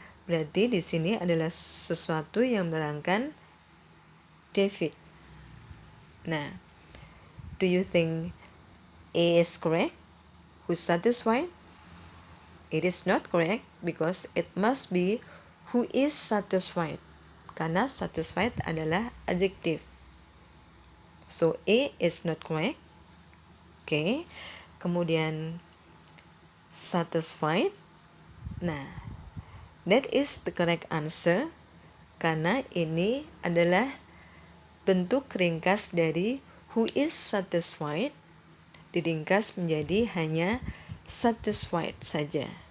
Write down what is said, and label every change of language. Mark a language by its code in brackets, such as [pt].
[id] Berarti di sini adalah sesuatu yang menerangkan David. [en] Nah, do you think A is correct? Who's satisfied? It is not correct because it must be who is satisfied. [id] Karena [en] satisfied adalah adjective. So A is not correct. Oke. [id] Kemudian satisfied. Nah, [en] that is the correct answer [id] karena ini adalah bentuk ringkas dari [en] who is satisfied [id] diringkas menjadi hanya satisfied saja.